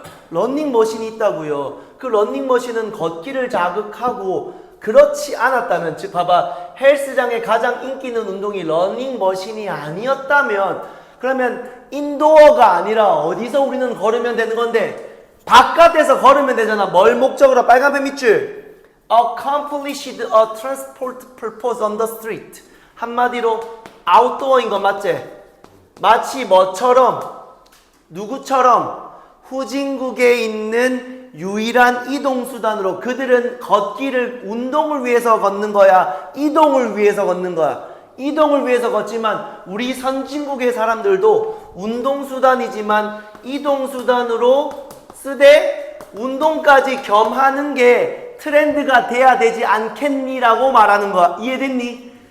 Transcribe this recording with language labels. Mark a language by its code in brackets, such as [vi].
[ko] 러닝머신이 있다고요. 그 러닝머신은 걷기를 자극하고 그렇지 않았다면, 즉 봐봐, 헬스장에 가장 인기 있는 운동이 러닝머신이 아니었다면, 그러면 인도어가 아니라 어디서 우리는 걸으면 되는 건데? 바깥에서 걸으면 되잖아. 뭘 목적으로? 빨간펜 밑줄. [en] Accomplished a transport purpose on the street. [ko] 한마디로 아웃도어인 거 맞지? 마치 뭐처럼? 누구처럼? 후진국에 있는 유일한 이동수단으로, 그들은 걷기를 운동을 위해서 걷는 거야? 이동을 위해서 걷는 거야? 이동을 위해서 걷지만 우리 선진국의 사람들도 운동수단이지만 이동수단으로 쓰되 운동까지 겸하는 게 트렌드가 돼야 되지 않겠니라고 말하는 거야. 이해됐니?